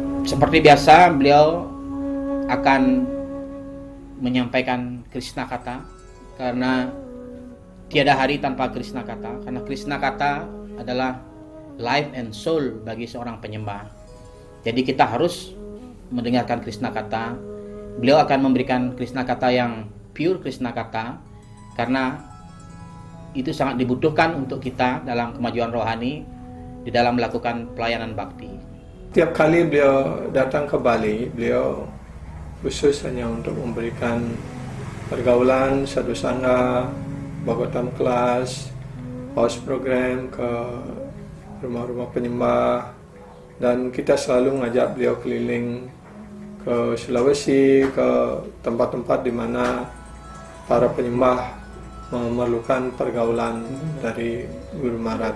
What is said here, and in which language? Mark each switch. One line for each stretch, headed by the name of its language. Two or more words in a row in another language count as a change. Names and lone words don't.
Indonesian: Seperti biasa, beliau akan menyampaikan Krishna kata, karena tiada hari tanpa Krishna kata, karena Krishna kata adalah
English: life and soul
Indonesian: bagi seorang penyembah. Jadi kita harus mendengarkan Krishna kata. Beliau akan memberikan Krishna kata yang pure Krishna kata, karena itu sangat dibutuhkan untuk kita dalam kemajuan rohani, di dalam melakukan pelayanan bakti. Tiap kali beliau datang ke Bali, beliau khusus hanya untuk memberikan pergaulan,
Sanskrit: sadhu sangha,
Indonesian: Bhagavatam kelas,
English: house program
Indonesian: ke rumah-rumah penyembah, dan kita selalu mengajak beliau keliling ke Sulawesi, ke tempat-tempat di mana para penyembah memerlukan pergaulan dari Guru Maharaj.